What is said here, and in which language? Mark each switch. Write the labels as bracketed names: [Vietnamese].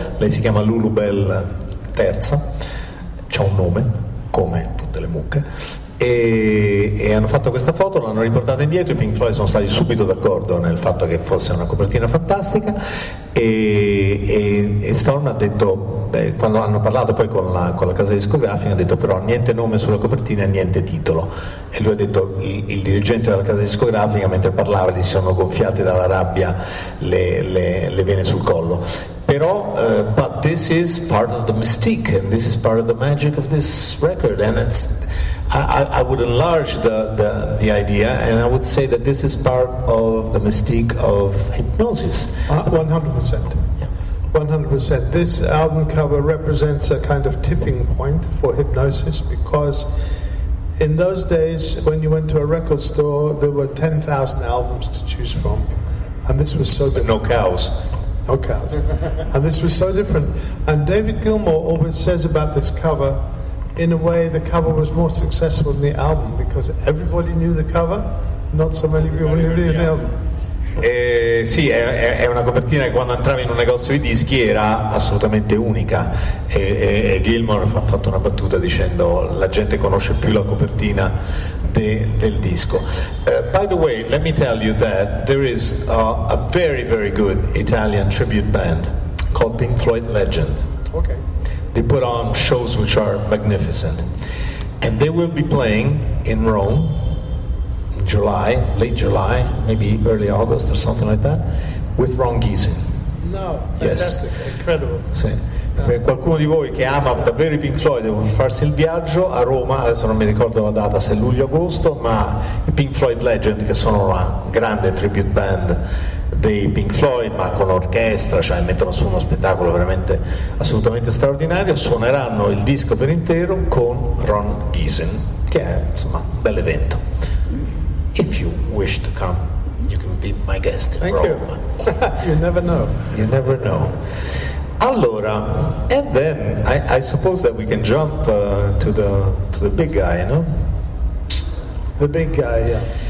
[Italian] Lei si chiama Lulu Bell III, c'ha un nome come tutte le mucche, e hanno fatto questa foto, l'hanno riportata indietro. I Pink Floyd sono stati subito d'accordo nel fatto che fosse una copertina fantastica, e Storm ha detto, quando hanno parlato poi con la casa discografica, ha detto però niente nome sulla copertina e niente titolo, e lui ha detto, il dirigente della casa discografica mentre parlava gli si sono gonfiate dalla rabbia le vene sul collo. [English] Però, but this is part of the mystique, and this is part of the magic of this record, and I would enlarge the idea, and I would say that this is part of the mystique of Hipgnosis. 100%. Yeah. 100%. This album cover represents a kind of tipping point for Hipgnosis, because in those days when you went to a record store there were 10,000 albums to choose from, and this was so different. No cows. No cows. And this was so different. And David Gilmour always says about this cover in a way the cover was more successful than the album because everybody knew the cover, not so many people knew the album. [Italian] Sì, è una copertina che quando entravi in un negozio di dischi era assolutamente unica e Gilmour ha fatto una battuta dicendo la gente conosce più la copertina del disco. [English] By the way, let me tell you that there is a very very good Italian tribute band called Pink Floyd Legend. Okay. They put on shows which are magnificent and they will be playing in Rome July, late July, maybe early August or something like that, with Ron Giesing. No, fantastic, yes. incredible. [Italian] Sì. Per qualcuno di voi che ama davvero i Pink Floyd deve farsi il viaggio a Roma, adesso non mi ricordo la data se è luglio-agosto, ma i Pink Floyd Legend, che sono una grande tribute band dei Pink Floyd ma con orchestra, cioè mettono su uno spettacolo veramente assolutamente straordinario, suoneranno il disco per intero con Ron Giesing, che è insomma un bel evento. [English] If you wish to come, you can be my guest in Thank Rome. you. You never know. You never know. Allora, and then I suppose that we can jump to the big guy, no? The big guy, yeah.